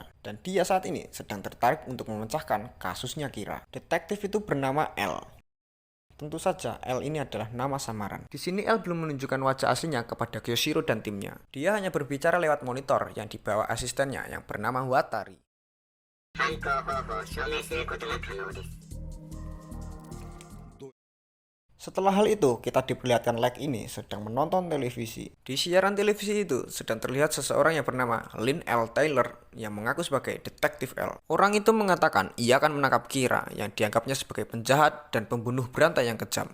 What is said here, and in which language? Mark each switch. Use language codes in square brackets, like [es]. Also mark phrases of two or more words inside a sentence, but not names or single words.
[id] Dan dia saat ini sedang tertarik untuk memecahkan kasusnya Kira. Detektif itu bernama L. Tentu saja, L ini adalah nama samaran. Di sini L belum menunjukkan wajah aslinya kepada Kyoshiro dan timnya. Dia hanya berbicara lewat monitor yang dibawa asistennya yang bernama Watari. [ja] 犯行方法を証明することが可能です。 [id] Setelah hal itu, kita diperlihatkan Like ini sedang menonton televisi. Di siaran televisi itu sedang terlihat seseorang yang bernama Lynn L. Taylor yang mengaku sebagai Detektif L. Orang itu mengatakan ia akan menangkap Kira yang dianggapnya sebagai penjahat dan pembunuh berantai yang kejam.